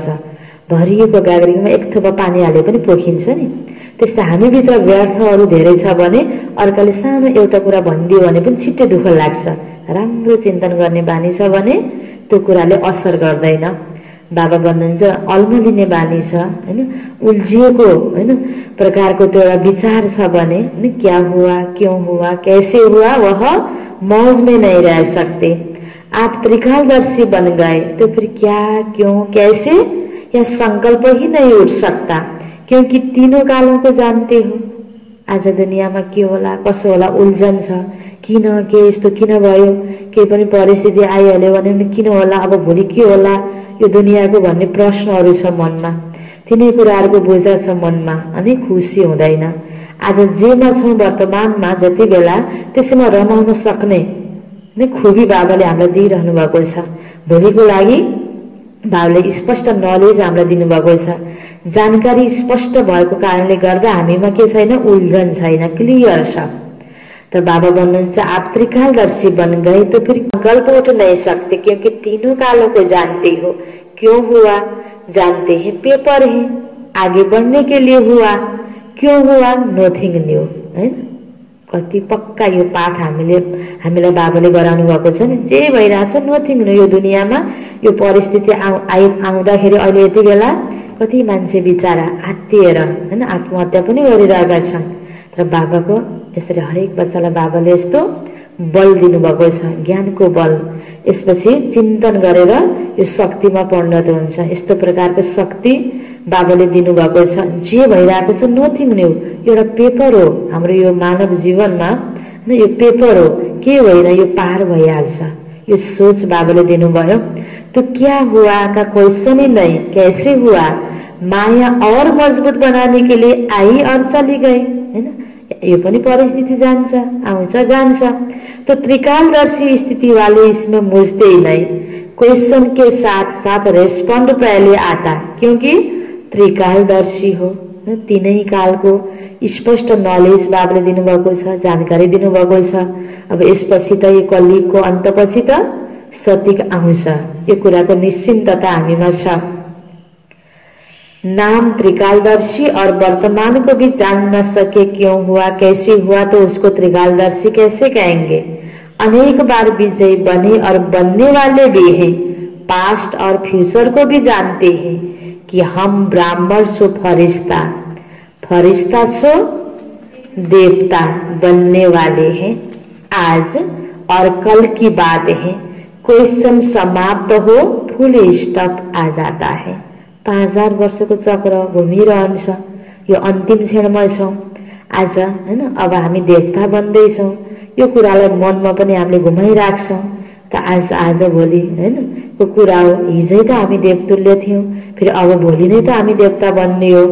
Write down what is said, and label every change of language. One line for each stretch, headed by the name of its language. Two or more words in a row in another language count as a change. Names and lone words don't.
Nepali: भरिएको गाग्रीमा एक थोपा पानी हाले पनि पोखिन्छ नि, त्यस्तै हामीभित्र व्यर्थहरू धेरै छ भने अर्काले सानो एउटा कुरा भनिदियो भने पनि छिट्टै दुःख लाग्छ। राम्रो चिन्तन गर्ने बानी छ भने त्यो कुराले असर गर्दैन। बाबा भन्नुहुन्छ अल्मलिने बानी छ हैन, उल्झिएको हैन प्रकारको त्यो एउटा विचार छ भने
Hindi: क्या हुआ क्यों हुआ कैसे हुआ वह मौज में नहीं रह सकते। आप त्रिकालदर्शी बन गए तो फिर क्या क्यों कैसे यह संकल्प ही नहीं उठ सकता, क्योंकि तीनों कालों को जानते हो।
Nepali: आज दुनियाँमा के होला कसो होला उल्झन छ, किन के यस्तो किन भयो, केही पनि परिस्थिति आइहाल्यो भने किन होला, अब भोलि के होला यो दुनियाँको भन्ने प्रश्नहरू छ मनमा। तिनै कुराहरूको बोझा छ मनमा अनि खुसी हुँदैन। आज जेमा छौँ वर्तमानमा जति बेला त्यसैमा रमाउन सक्ने नै खुबी बाबाले हामीलाई दिइरहनु भएको छ। भोलिको लागि बाबाले स्पष्ट नलेज हामीलाई दिनुभएको छ। जानकारी स्पष्ट भएको कारणले गर्दा हामीमा के छैन, उल्झन छैन, क्लियर छ।
Hindi: तो
Nepali: बाबा भन्नुहुन्छ
Hindi: आप त्रिकालदर्शी बन गए तो फिर संकल्प उठ नहीं सकते, क्योंकि तीनों कालों को जानते हो। क्यों हुआ जानते हैं, पेपर है आगे बढ़ने के लिए हुआ। क्यों हुआ
English: nothing new
Hindi: है।
Nepali: कति पक्का यो पाठ हामीलाई बाबाले गराउनु भएको छ नि। जे भइरहेछ
English: nothing new.
Nepali: यो दुनियाँमा यो परिस्थिति आउँदाखेरि अहिले यति बेला कति मान्छे बिचारा आत्तिएर हैन आत्महत्या पनि गरिरहेका छन्। तर बाबाको यसरी हरेक बच्चालाई बाबाले यस्तो बल दिनुभएको छ, ज्ञानको बल। यसपछि चिन्तन गरेर यो शक्तिमा परिणत हुन्छ। यस्तो प्रकारको शक्ति बाबाले दिनुभएको छ। जे भइरहेको छ
English: nothing new,
Nepali: एउटा पेपर हो हाम्रो यो मानव जीवनमा। यो पेपर हो, के होइन यो पार भइहाल्छ। यो सोच बाबाले दिनुभयो।
Hindi: तो क्या हुआ का क्वेश्चन ही नहीं, कैसे हुआ माया और मजबूत बनाने के लिए आई और चली गई हैन।
Nepali: यो पनि परिस्थिति जान्छ, आउँछ जान्छ।
Hindi: तो त्रिकालदर्शी स्थिति वाले इसमें मुझते ही नहीं। क्वेश्चन के साथ साथ रेस्पॉन्ड पहले आता, क्योंकि त्रिकालदर्शी हो।
Nepali: तीनै कालको स्पष्ट नलेज बाबाले दिनुभएको छ, जानकारी दिनुभएको छ। अब यसपछि त यो कलियुगको अन्तपछि त सतिक आउँछ। यो कुराको निश्चिन्तता हामीमा छ।
Hindi: नाम त्रिकालदर्शी और वर्तमान को भी जान न सके क्यों हुआ कैसे हुआ तो उसको त्रिकालदर्शी कैसे कहेंगे। अनेक बार विजयी बने और बनने वाले भी हैं। पास्ट और फ्यूचर को भी जानते हैं कि हम ब्राह्मण सो फरिश्ता, फरिश्ता सो देवता बनने वाले हैं। आज और कल की बात है। क्वेश्चन समाप्त हो
English: full stop
Hindi: आ जाता है।
Nepali: 5000 वर्षको चक्र घुमिरहन्छ। यो अन्तिम क्षणमा छौँ आज हैन। अब हामी देवता बन्दैछौँ। यो कुरालाई मनमा पनि हामीले घुमाइराख्छौँ। त आज भोलि हैन यो कुरा हो। हिजै त हामी देवतुल्य थियौँ, फेरि अब भोलि नै त हामी देवता बन्ने हो।